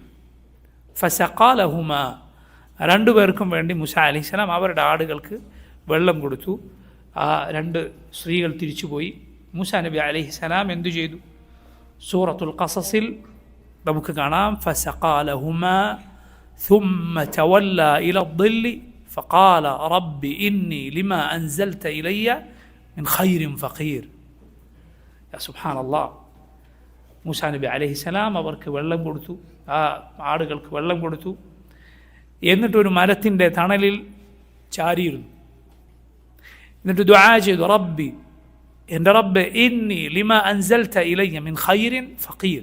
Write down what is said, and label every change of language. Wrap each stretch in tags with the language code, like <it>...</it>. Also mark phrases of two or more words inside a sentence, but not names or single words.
<ml>ഫസഖാലഹുമ, രണ്ടുപേർക്കും വേണ്ടി മൂസാ അലൈഹിസ്സലാം അവരുടെ ആടുകൾക്ക് വെള്ളം കൊടുത്തു. ആ രണ്ട് സ്ത്രീകൾ തിരിച്ചുപോയി. മൂസാ നബി അലൈഹിസ്സലാം എന്തു ചെയ്തു? സൂറത്തുൽ ഖസസിൽ നമുക്ക് കാണാം,</ml> <ar>فسقى لهما ثم تولى إلى الظل فقال رب إني لما أنزلت إلي من خير فقير. يا سبحان الله.</ar> <ml>മൂസാ നബി അലൈഹിസ്സലാം അവർക്ക് വെള്ളം കൊടുത്തു, ആ ആടുകൾക്ക് വെള്ളം കൊടുത്തു. എന്നിട്ടൊരു മരത്തിൻ്റെ തണലിൽ ചാരിയിരുന്നു. എന്നിട്ട് ദുആ ചെയ്തു, റബ്ബി, എൻ്റെ റബ്ബെ,</ml> <ar>إني لما أنزلت إلي من خير فقير.</ar>